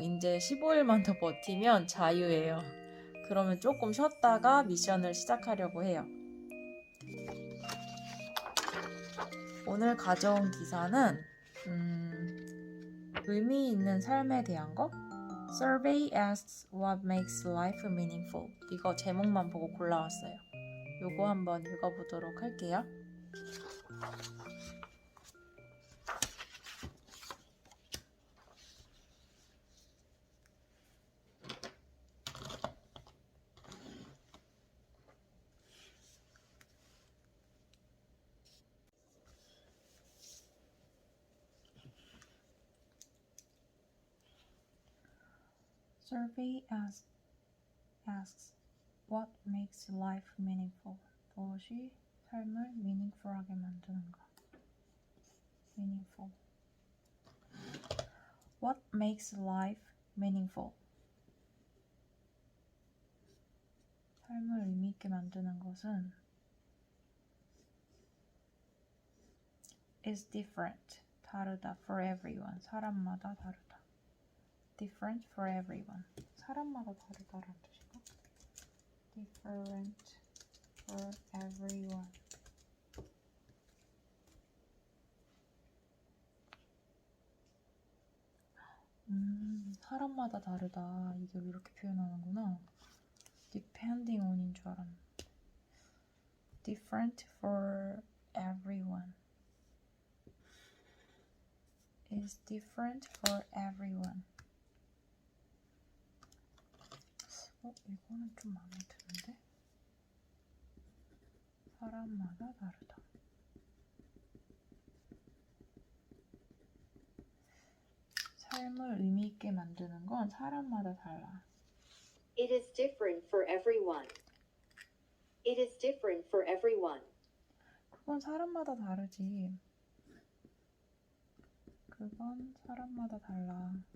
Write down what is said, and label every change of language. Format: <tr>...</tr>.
<ko>이제 15일만 더 버티면 자유예요. 그러면 조금 쉬었다가 미션을 시작하려고 해요. 오늘 가져온 기사는 의미 있는 삶에 대한 거?</ko> <en>Survey asks what makes life meaningful.</en> <ko>이거 제목만 보고 골라왔어요. 요거 한번 읽어보도록 할게요.</ko> <en>Survey asks what makes life meaningful.</en> <ko>무엇이 삶을 meaningful하게 만드는가?</ko> <en>Meaningful. What makes life meaningful?</en> <ko>삶을 의미 있게 만드는 것은</ko> <en>is different.</en> <ko>다르다.</ko> <en>For everyone.</en> <ko>사람마다 다르다.</ko> <en>Different for everyone.</en> <ko>사람마다 다르다라는 뜻인가?</ko> <en>Different for everyone.</en> <ko>사람마다 다르다. 이걸 이렇게 표현하는구나.</ko> <en>Depending on</en> <ko>인 줄 알았는데.</ko> <en>Different for everyone. Is different for everyone.</en> <ko>이거는 좀 마음에 드는데? 사람마다 다르다. 삶을 의미 있게 만드는 건 사람마다 달라.</ko> <en>It is different for everyone. It is different for everyone.</en> <ko>그건 사람마다 다르지. 그건 사람마다 달라.</ko>